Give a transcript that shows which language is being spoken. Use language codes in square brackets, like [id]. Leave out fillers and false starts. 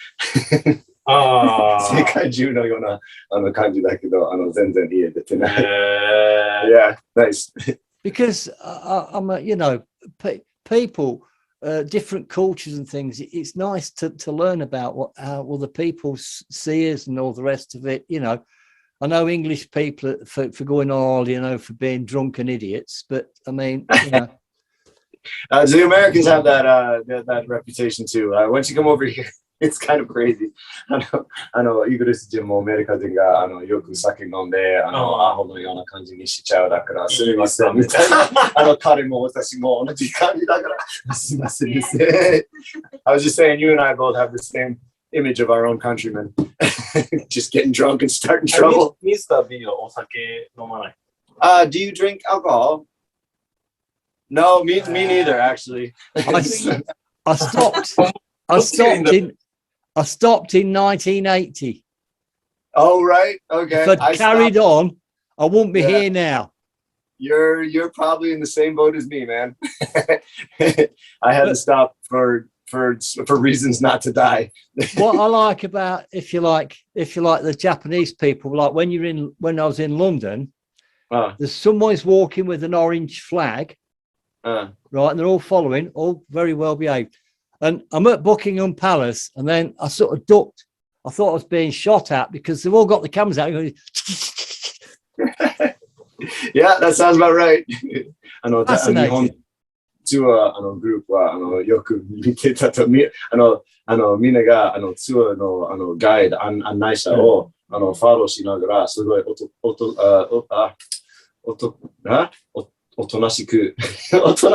[ja] 世界中のような感じだけど全然家出てない。 [en] Yeah, nice. Because I'm people, different cultures and things. It's nice to learn about how other people see us and all the rest of it. You know, I know English people for going on, for being drunken idiots, but I mean, the Americans have that reputation too. Once you come over here, it's kind of crazy. [ja] イギリス人もアメリカ人がよく酒飲んでアホのような感じにしちゃうだからすみませんみたいな彼も私も同じ感じだからすみませんですね。 [en] I was just saying you and I both have the same image of our own countrymen. Just getting drunk and starting trouble. [ja] Mr. B はお酒飲まない。 [en] Do you drink alcohol? No, me neither. Actually, I stopped. I stopped in 1980. Oh right, okay. If I'd carried on, I wouldn't be here now. You're probably in the same boat as me, man. I had to stop for reasons not to die. What I like about, if you like the Japanese people, like when I was in London, there's someone's walking with an orange flag. Right, and they're all following, all very well behaved. And I'm at Buckingham Palace, and then I sort of ducked. I thought I was being shot at because they've all got the cameras out. Yeah, that sounds about right. [ja] 日本ツアーグループはよく見てたとみんながツアーのガイド案内者をフォローしながらすごいおとなしくしてる。